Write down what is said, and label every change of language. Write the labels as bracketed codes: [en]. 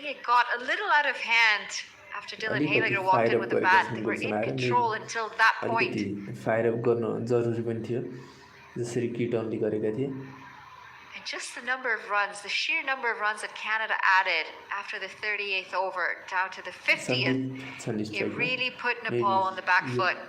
[en] think it got a little out of hand after Dylan Haliger walked in with the bat. They were in control until that point. [ne] अलिकति fire up गर्न जरुरी पनि थियो जसरी किटनले गरेका थिए [en] And just the number of runs, the sheer number of runs that Canada added after the 38th over down to the 50th, it really put Nepal on the back foot.